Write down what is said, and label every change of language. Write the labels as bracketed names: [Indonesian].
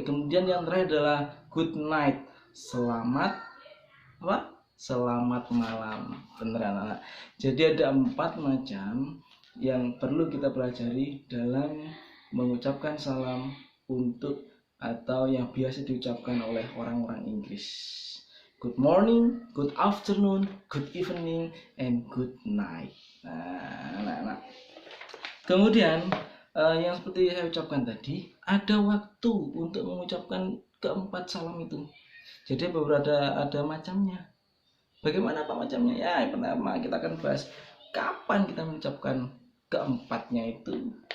[Indonesian] Kemudian yang terakhir adalah good night. Selamat apa? Selamat malam. Beneran anak. Jadi ada 4 macam yang perlu kita pelajari dalam mengucapkan salam untuk atau yang biasa diucapkan oleh orang-orang Inggris. [English] Good morning, good afternoon, good evening, and good night. [Indonesian] Nah. Kemudian yang seperti saya ucapkan tadi, ada waktu untuk mengucapkan keempat salam itu. Jadi ada macamnya. Bagaimana Pak macamnya? Ya, yang pertama kita akan bahas kapan kita mengucapkan keempatnya itu.